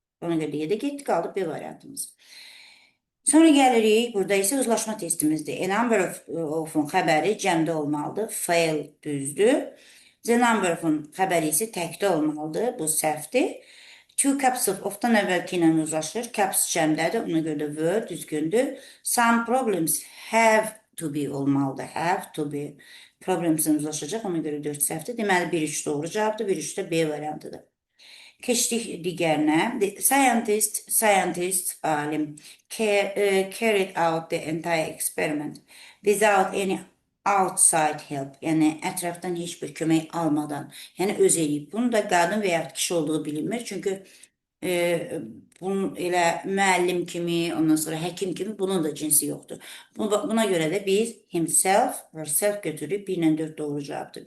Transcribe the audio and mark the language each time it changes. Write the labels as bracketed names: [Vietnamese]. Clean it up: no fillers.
[Azerbaijani] Ona görə də getdik, qaldı B variantımız. Sonra gəlirik, burada isə uzlaşma testimizdir. A number of-un xəbəri cəmdə olmalıdır. Fail düzdür. The number of-un xəbəri isə təkdə olmalıdır. Bu səhvdir. [English] Two cups of- [Azerbaijani] dan əvvəlki ilə uzlaşır. Cups cəmdədir. Ona görə də word düzgündür. [English] Some problems have to be [Azerbaijani] olmalıdır. [English] Have to be. [Azerbaijani] Problems'in uzlaşacaq. Ona görə 4 səhvdir. Deməli, 1-3 doğru cavabdır. 1-3 də B variantıdır. Keçdik digərinə. [English] Scientist, alim, carried out the entire experiment without any outside help. [Azerbaijani] Yəni, ətrafdan heç bir kömək almadan. Yəni, öz eləyib. Bunu da qadın və ya kişi olduğu bilinmir. Çünki bunun elə müəllim kimi, ondan sonra həkim kimi bunun da cinsi yoxdur. Buna görə də biz himself, herself götürüb 1 ilə 4 doğru cavabdır.